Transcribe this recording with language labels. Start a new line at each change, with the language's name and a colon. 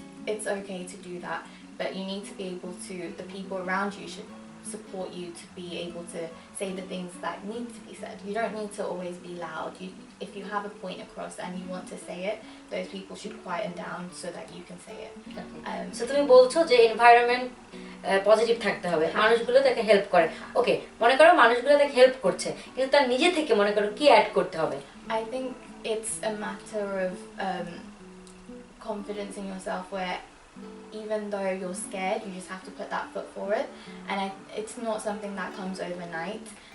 English: It's okay to do that, but you need to be able to, the people around you should support you to be able to say the things that need to be said. You don't need to always be loud. If you have a point across and you want to say it, those people should quieten down so that you can say it.
Bangla: So তুমি বলছো যে environment positive থাকতে হবে, মানুষগুলো তাকে help করে। ওকে, মনে করো মানুষগুলো তাকে হেল্প করছে, কিন্তু তার নিজে থেকে মনে করো কি অ্যাড করতে হবে?
English: I think it's a matter of confidence in yourself, where even though you're scared, you just have to put that foot forward. And it's not something that comes overnight.